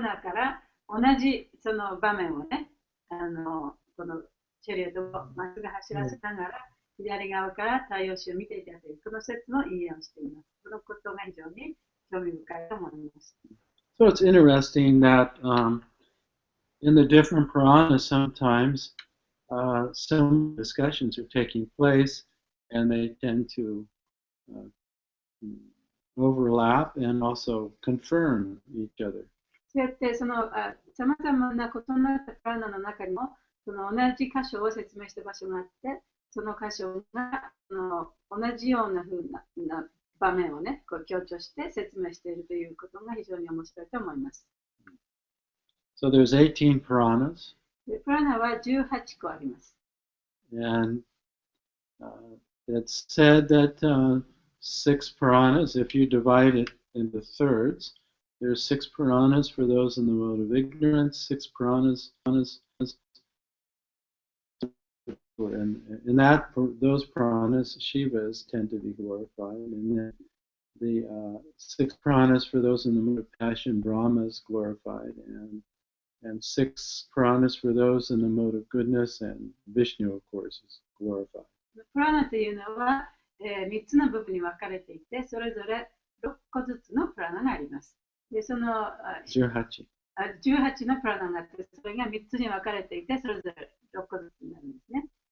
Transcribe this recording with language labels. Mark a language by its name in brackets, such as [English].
[Japanese] ナから同じその場面をね、このチャリオットをまっすぐ走らせながら、左側から太陽神を見ていたという、この説の引用をしています。このことが非常に興味深いと思います。 [English] So it's interesting that in the different Puranas sometimes some discussions are taking place and they tend to overlap and also confirm each other. [Japanese] そうやってさまざまな異なったプラナの中にもその同じ箇所を説明した場所があって、その箇所が同じような風な場面をね、こう強調して説明しているということが非常に面白いと思います。 [English] So there's 18 Puranas. [Japanese] プラナは18個あります。 [English] And it's said that 6 Puranas, if you divide it into thirds, there's 6 Puranas for those in the world of ignorance, 6 Puranas And in that, those Puranas, Shivas tend to be glorified. And then the 6 Puranas for those in the mood of passion, Brahma is glorified. And 6 Puranas for those in the mode of goodness, and Vishnu, of course, is glorified. [Japanese] プラナというのは、3つの部分に分かれていて、それぞれ6個ずつのプラナがあります。で、その 18 18のプラナがあって、それが3つに分かれていて、それぞれ6個ずつになるんですね。